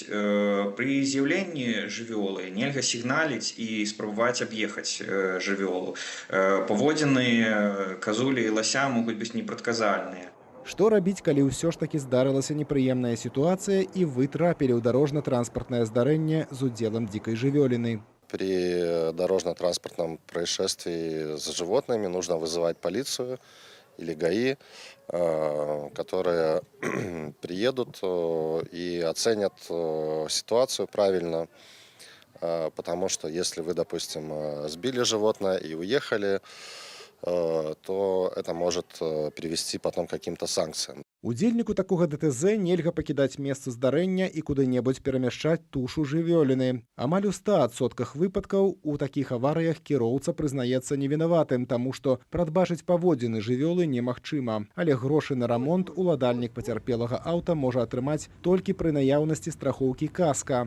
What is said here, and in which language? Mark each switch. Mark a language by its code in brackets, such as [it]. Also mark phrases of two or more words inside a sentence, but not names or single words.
[be] Пры з'яўленні жывёлы нельга сігналіць і спрабаваць аб'ехаць жывёлу. Паводзіны казулі і лася могуць быць непрадказальныя. Што рабіць, калі ўсё ж такі здарылася непрыемная сітуацыя і вы трапілі ў дарожна-транспартнае здарэнне з удзелам дзікай жывёліны? [ru] При дорожно-транспортном происшествии с животными нужно вызывать полицию или ГАИ, которые приедут и оценят ситуацию правильно, потому что если вы, допустим, сбили животное и уехали, то это может привести потом к каким-то санкциям. [be] Удзельніку такога ДТЗ нельга пакідаць месца здарэння і куды-небудзь перамяшчаць тушу жывёліны. Амаль у 100% выпадкаў у такіх аварыях кіроўца прызнаецца невінаватым, таму што прадбачыць паводзіны жывёлы немагчыма. Але грошы на рамонт уладальнік пацярпелага аўта можа атрымаць толькі пры наяўнасці страхоўкі каска.